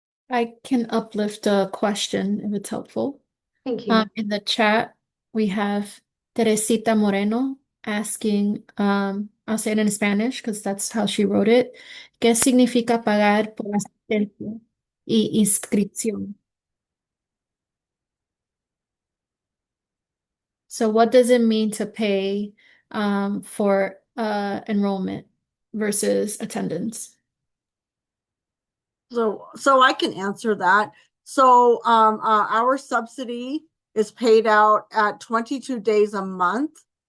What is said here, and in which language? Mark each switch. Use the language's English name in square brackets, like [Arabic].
[English] I can uplift a question if it's helpful. Thank you. In the chat, we have Teresita Moreno asking, I'll say it in Spanish because that's how she wrote it. [Spanish] ¿Qué significa pagar por asistencia y inscripción? [English] So what does it mean to pay for enrollment versus attendance? So I can answer that. So our subsidy is paid out at 22 days a month.